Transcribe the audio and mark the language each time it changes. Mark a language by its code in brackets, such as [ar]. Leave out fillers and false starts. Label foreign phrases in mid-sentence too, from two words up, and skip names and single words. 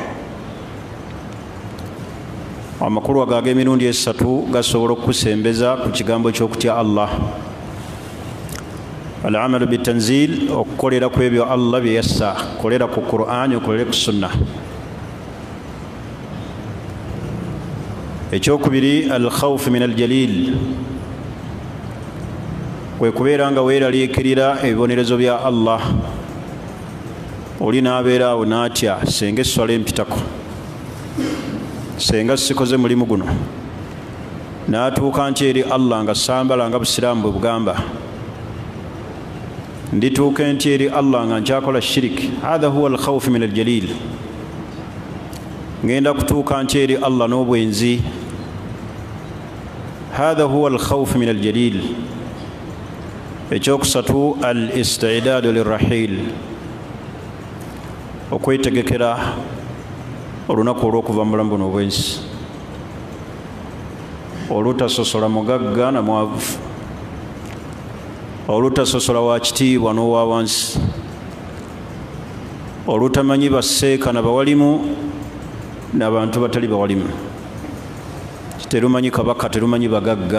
[lg] Amakulu ago ag'emirundi esatu gasobola okukusembeza ku kigambo ky'okutya Allah. [ar] العمل بالتنزيل, [lg] okukolera ku ebyo Allah bye yassa, kolera ku Qur'ani, okolere ku sunna. Ekyokubiri, [ar] الخوف من الجليل, [lg] kwe kubeera nga weeraliikirira ebibonerezo bya Allah. Oli n'abeera awo n'atya, senga esswala empitako, senga sikoze mulimu guno, n'atuuka nti eri Allah nga sambala nga busiraamu bwe bugamba, ndituuka nti eri Allah nga nkyakola shiriki. [ar] هذا هو الخوف من الجليل. [lg] Ngenda kutuuka nti eri Allah n'obwenzi. [ar] هذا هو الخوف من الجليل. [lg] Ekyokusatu, [ar] الاستعداد للرحيل, [lg] okwetegekera olunaku olw'okuva mu bulamu buno obw'ensi, olutasosola mugagga na mwavu, olutasosola wa kitiibwa n'owa wansi, olutamanyi basseeka na bawalimu n'abantu batali bawalimu, terumanyi kabaka, terumanyi bagagga.